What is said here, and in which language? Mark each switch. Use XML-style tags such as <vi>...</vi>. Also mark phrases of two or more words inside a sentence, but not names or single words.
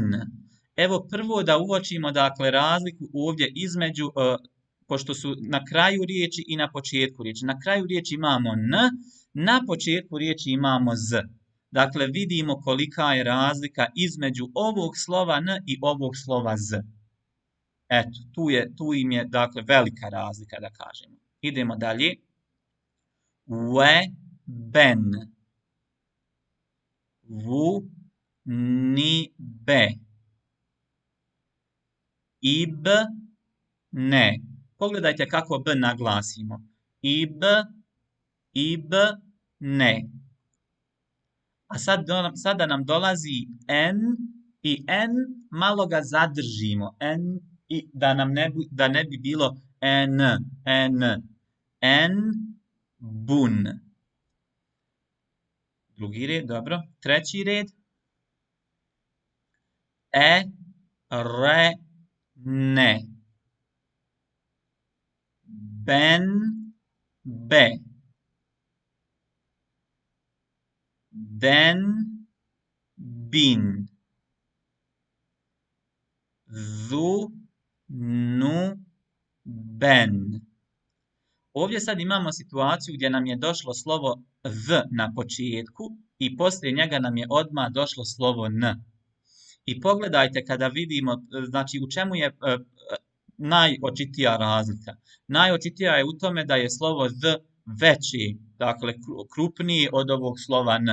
<bs>Evo prvo da uočimo dakle razliku ovdje između, pošto su na kraju riječi i na početku riječi. Na kraju riječi imamo n, na početku riječi imamo z. Dakle vidimo kolika je razlika između ovog slova n i ovog slova z. Eto, tu im je dakle velika razlika da kažemo. Idemo dalje. We, ben. Vu, ni, be. Ib, ne. Pogledajte kako b naglasimo. Ib, ne. A sada nam dolazi n i n malo ga zadržimo. N i da ne bi bilo n. En, bun. Drugi red, dobro. Treći red. re, ne. Ben, be. Den, bin. Zu, nu, ben. Ovdje sad imamo situaciju gdje nam je došlo slovo v na početku i poslije njega nam je odmah došlo slovo n. I pogledajte kada vidimo, znači u čemu je najočitija razlika. Najočitija je u tome da je slovo z veći, dakle krupniji od ovog slova n.</bs>